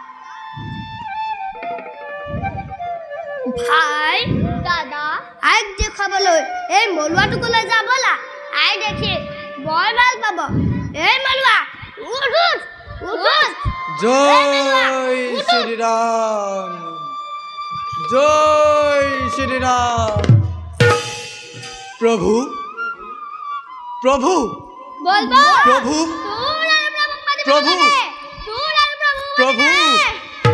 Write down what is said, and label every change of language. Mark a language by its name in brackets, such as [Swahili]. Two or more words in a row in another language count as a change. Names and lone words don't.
[Assamese] ভাই দাদা আইক দেখাবলৈ এই মলুৱাটোকলৈ যা বলা। আই দেখি বৰ ভাল পাব। এই মলুৱা উঠ উঠ উঠ। জয় শ্রীরাম জয় শ্রীরাম। প্রভু প্রভু [Bangla] বলবো প্রভু তোর আর প্রভু প্রভু তোর আর প্রভু প্রভু